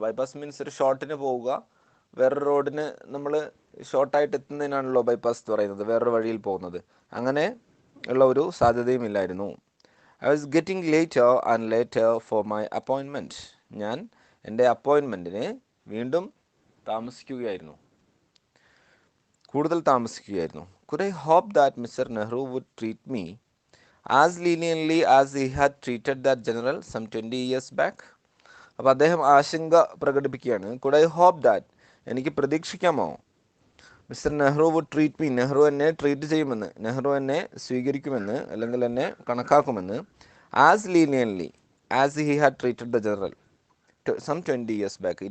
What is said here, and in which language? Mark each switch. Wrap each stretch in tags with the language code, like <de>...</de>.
<ml>Bypass means ഒരു ഷോർട്ടിന് പോവുക, വേറൊരു റോഡിന് നമ്മൾ ഷോർട്ടായിട്ട് എത്തുന്നതിനാണല്ലോ ബൈപ്പാസ് എന്ന് പറയുന്നത്, വേറൊരു വഴിയിൽ പോകുന്നത്. അങ്ങനെ ഉള്ള ഒരു സാധ്യതയും ഇല്ലായിരുന്നു.</ml> <en>I was getting later and later for my appointment.</en> <ml>ഞാൻ എൻ്റെ അപ്പോയിൻമെൻറ്റിന് വീണ്ടും താമസിക്കുകയായിരുന്നു, കൂടുതൽ താമസിക്കുകയായിരുന്നു.</ml> <en>Could I hope that Mr. Nehru would treat me as leniently as he had treated that general some 20 years back?</en> <ml>അപ്പോൾ അദ്ദേഹം ആശങ്ക പ്രകടിപ്പിക്കുകയാണ്.</ml> <en>Could I hope that,</en> <ml>എനിക്ക് പ്രതീക്ഷിക്കാമോ,</ml> <en>mister Nehru would treat me,</en> <ml>Nehru എന്നെ treat ചെയ്യുമെന്ന്, നെഹ്റു എന്നെ സ്വീകരിക്കുമെന്ന് അല്ലെങ്കിൽ എന്നെ കണക്കാക്കുമെന്ന്,</ml> <en>As leniently as he had treated the general some 20 years back.</en>